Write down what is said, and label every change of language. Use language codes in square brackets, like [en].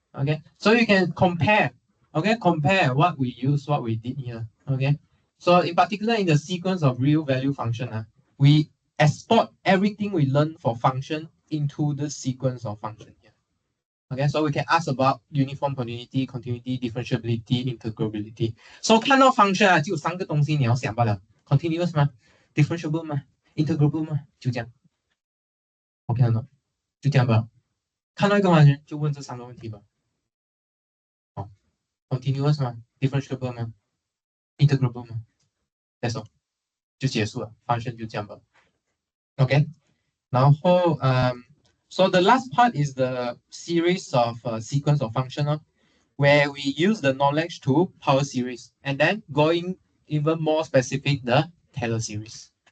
[en] Okay, so you can compare, okay, compare what we use, what we did here. Okay, so in particular in the sequence of real value function, we export everything we learn for function into the sequence of function here. Okay, so we can ask about uniform continuity, continuity, differentiability, integrability. [zh] So 看到 function 就有3个东西你要想罢了 ，continuous 吗 ，differentiable 吗 ，integrable 吗，就这样。 OK 了，就这样吧。看到一个function就问这3个问题吧。好 ，continuous 吗 ，differentiable 吗 ，integrable 吗 ， [en] that's all， [zh] 就结束了，function 就这样吧。 [en] OK， [zh] 然后 [en] so the last part is the series of sequence of function, where we use the knowledge to power series, and then going even more specific, the Taylor series.